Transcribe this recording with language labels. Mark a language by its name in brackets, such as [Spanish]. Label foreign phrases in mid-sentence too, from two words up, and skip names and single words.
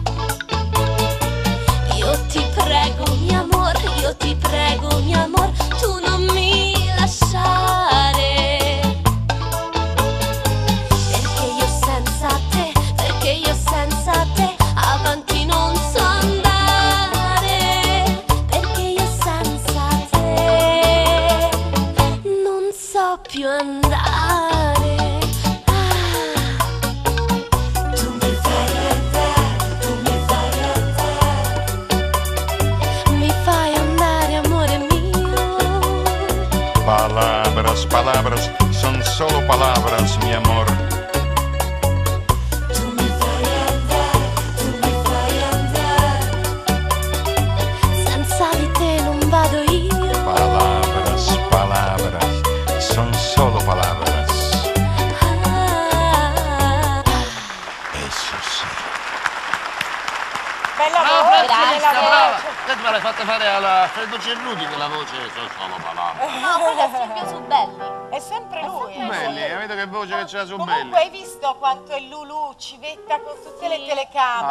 [Italian] Io ti prego [Spanish] mi amor, [Italian] tu non mi lasciare, perché io senza te avanti non so andare, perché io senza te non so più andare. Tu mi fai andare amore mio. [Spanish] Palabras, palabras, son solo palabras, mi amor. [Italian] Tu mi fai andare, senza di te non vado io. [Spanish] Palabras, palabras, son solo palabras. Eso sí. [Italian] Bella Brava voce, Francesca, bella brava! voce. Te me l'hai fatta fare alla Alfredo Cerruti quella voce, sono solo palabras. No, quello è Silvio Subelli. È sempre lui. Belli, capito che voce che c'era su Comunque Belli? hai visto quanto è Lulu civetta con tutte le telecamere,